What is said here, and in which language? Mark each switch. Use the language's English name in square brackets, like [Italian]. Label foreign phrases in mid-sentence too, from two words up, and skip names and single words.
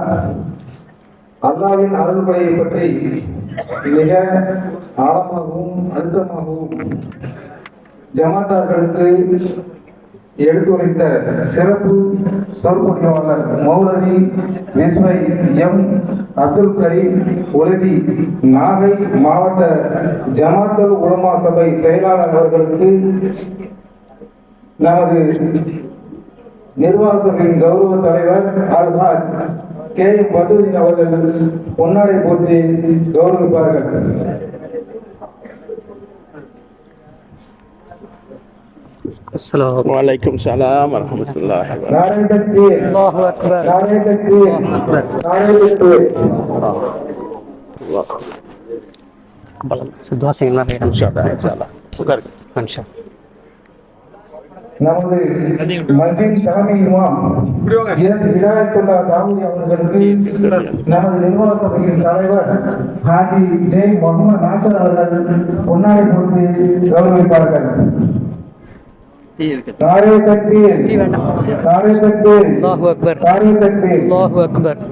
[Tamil] அல்லாஹ்வின் அருள்கொடையை பற்றி மிக ஆழமாகவும் அழுத்தமாகவும் ஜமாத்தார்களுக்கு எடுத்துரைத்த சிறப்பு சொற்பொழிவாளர் மௌலவி விஸ்வை எம் அப்துல் கரீம் உலவி நாகை மாவட்ட ஜமாத்துல் உலமா சபை செயலாளர் அவர்களுக்கு நமது நிர்வாக சபையின் கௌரவ தலைவர் அல்ஹாஜ் கே எம் பதுதீன் அவர்கள் பொன்னாடை போட்டு கௌரவிப்பார்கள். [Arabic] السلام عليكم سلام ورحمة الله و [Urdu] نعرۂ تکبیر, [Arabic] الله أكبر, [Urdu] نعرۂ تکبیر، نعرۂ تکبیر. دعا سے इंशाअल्लाह [Tamil] நமது மஸ்ஜித் ஷாமி இமாம் எஸ் ஹிதாயத்துல்லா தாவூதி அவர்களுக்கு நமது நிர்வாக சபையின் தலைவர் ஹாஜி ஜே முகமது நாசர் அவர்கள் பொன்னாடை கொடுத்து கௌரவிப்பார்கள். [Urdu] نعرۂ تکبیر، نعرۂ تکبیر, [Arabic] الله أكبر, [Urdu] نعرۂ تکبیر. [Arabic] الله أكبر.